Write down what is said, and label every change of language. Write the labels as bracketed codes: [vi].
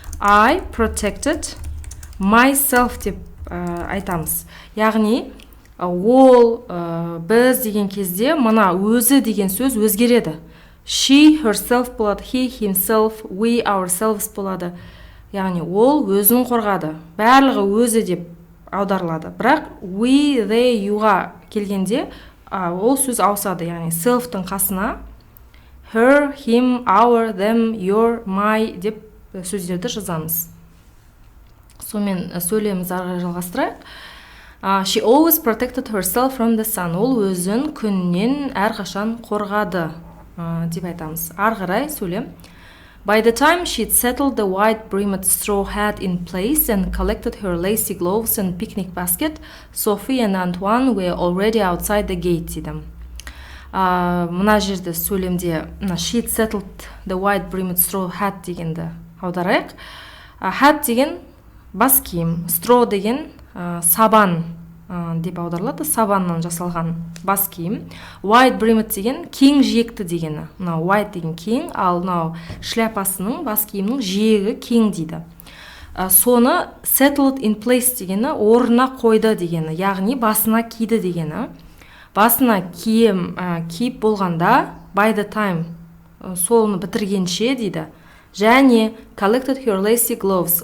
[en] I protected myself [kk] деп айтамыз. Яғни, ол біз деген кезде мына өзі деген сөз өзгереді. [en] She herself болады, he himself, we ourselves болады. [kk] Яғни ол өзін қорғады. Барлығы өзі деп аударылады. Бірақ we, they, youға келгенде ол сөз ауысады. Яғни self-тың қасына her, him, our, them, your, my деп сөздерді жазамыз. Сонымен сөйлемімізді ары қарай жалғастырайық. [en] She always protected herself from the sun. [kk] Ол өзін күннен әрқашан қорғады деп айтамыз. Ары қарай сөйлем. [en] By the time she'd settled the white-brimmed straw hat in place and collected her lacy gloves and picnic basket, Sophie and Antoine were already outside the gate [kk] дедім. Мына жерде сөйлемде [en] she'd settled the white-brimmed straw hat [kk] дегенді аударайық. Hat деген бас киім, straw деген сабан деп аударылады, сабаннан жасалған бас киім. White-brimmed деген кең жиекті дегені. White деген кең, ал шляпасының бас киімнің жиегі кең дейді. Соны [en] settled in place [kk] дегені орнына қойды дегені, яғни басына киді дегені. Басына киім киіп болғанда [en] by the time, [kk] соны бітіргенше дейді. Және [en] collected her lacy gloves.